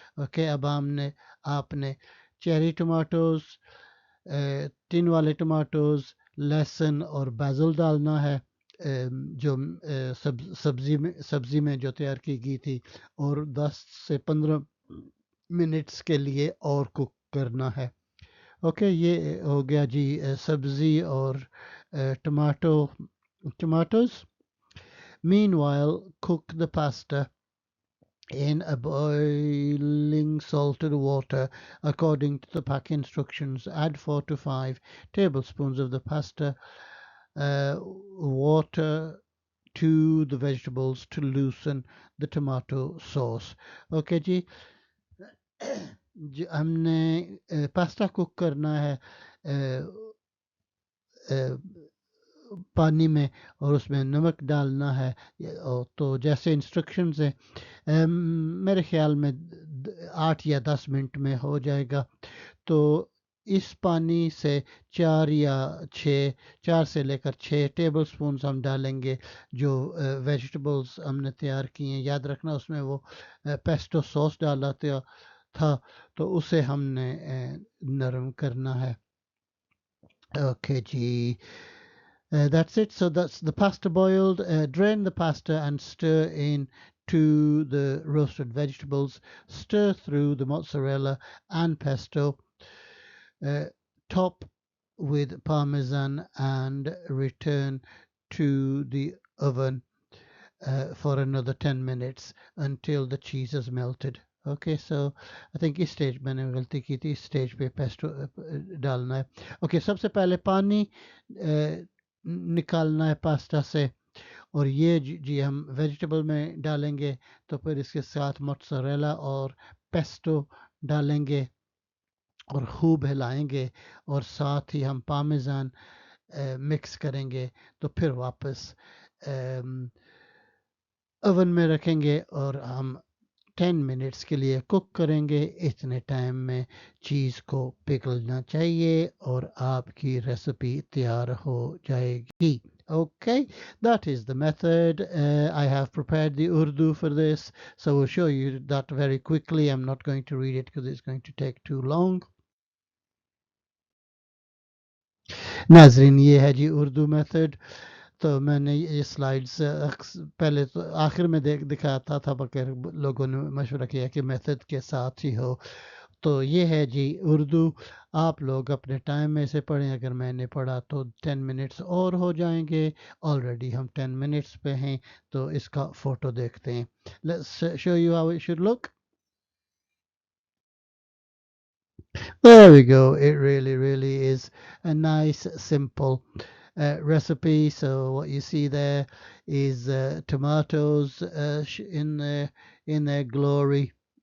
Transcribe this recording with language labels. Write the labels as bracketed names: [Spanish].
[Hindi] Okay, अब आपने cherry tomatoes, tin वाले tomatoes, लहसुन और basil डालना है, जो सब्जी में जो तैयार की गई थी, और 10 से 15 मिनट्स के लिए और कुक करना है. ओके, ये हो गया जी सब्ज़ी और tomatoes. [English] Meanwhile, cook the pasta in a boiling salted water according to the pack instructions. Add 4 to 5 tablespoons of the pasta water to the vegetables to loosen the tomato sauce. [Hindi] Okay जी, हमने pasta cook करना है पानी में, और उसमें नमक डालना है. तो जैसे इंस्ट्रक्शंस है, मेरे ख्याल में 8 या 10 मिनट में हो जाएगा. तो इस पानी से 4 से लेकर 6 टेबल स्पून हम डालेंगे जो वेजिटेबल्स हमने तैयार किए हैं. याद रखना उसमें वो पेस्टो सॉस डाला था, तो उसे हमने नरम करना है. [English] Okay जी, that's it. So that's the pasta boiled. Drain the pasta and stir in to the roasted vegetables. Stir through the mozzarella and pesto. Top with parmesan and return to the oven for another 10 minutes until the cheese is melted. Okay, so I think [Hindi] इस stage मैंने गलती की थी, इस stage पे pesto डालना है. Okay, सबसे पहले पानी निकालना है पास्ता से, और ये जी हम वेजिटेबल में डालेंगे, तो फिर इसके साथ मोज़रेला और पेस्टो डालेंगे और खूब हिलाएंगे, और साथ ही हम पामेजान मिक्स करेंगे. तो फिर वापस ओवन में रखेंगे और हम 10 मिनट्स के लिए कुक करेंगे. इतने टाइम में चीज़ को पिघलना चाहिए और आपकी रेसिपी तैयार हो जाएगी. [English] Okay, that is the method. I have prepared the Urdu for this, so we'll show you that very quickly. I'm not going to read it because it's going to take too long. [Hindi] नाजरीन ये है जी Urdu method तो मैंने ये slides पहले तो आखिर में दिखाता था मगर लोगों ने मशवरा किया कि मेथड के साथ ही हो तो ये है जी उर्दू आप लोग अपने टाइम में से पढ़ें अगर मैंने पढ़ा तो 10 मिनट्स और हो जाएंगे ऑलरेडी हम 10 मिनट्स पे हैं तो इसका फ़ोटो देखते हैं [English] Let's show you how it should look there we go it really is a nice simple recipe so what you see there is tomatoes in their glory.